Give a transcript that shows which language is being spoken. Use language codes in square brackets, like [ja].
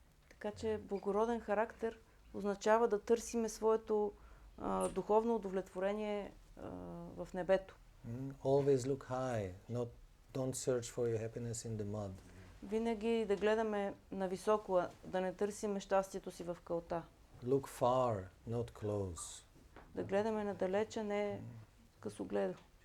[bg] Така че благороден характер означава да търсиме своето духовно удовлетворение в небето. [en] Always look high, don't search for your happiness in the mud. [bg] Винаги да гледаме нависоко, да не търсиме щастието си в калта. [en] Look far, not close. [bg] Да гледаме надалече, не късогледо.